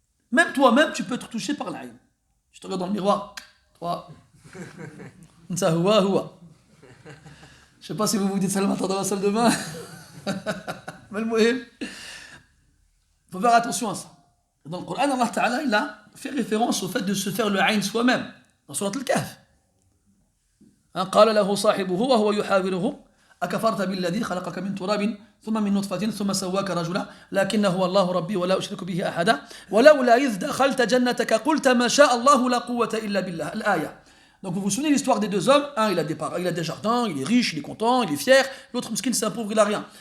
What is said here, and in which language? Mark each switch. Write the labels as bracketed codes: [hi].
[fr] Même toi-même, tu peux être touché par l'aïn. Je te regarde dans le miroir, toi, ça huwa. Je sais pas si vous vous dites ça le matin dans la salle de bain. Mais le moyen. Il faut faire attention à ça. Dans le Coran, Allah Ta'ala, il a fait référence au fait de se faire le aïn soi-même. Dans Surat Al-Kahf. [ar] قال له صاحبه وهو يحاوره أكفرت بالذي خلقك من تراب ثم من نطفة ثم سواك رجلا لكنه هو الله ربي ولا أشرك به أحدا ولولا إذ دخلت جنتك قلت ما شاء الله لا قوة إلا بالله الآية. [fr] Donc vous vous souvenez de l'histoire des deux hommes, un il a des jardins, il est riche, il est content, il est fier, l'autre miskin c'est un pauvre, il a rien.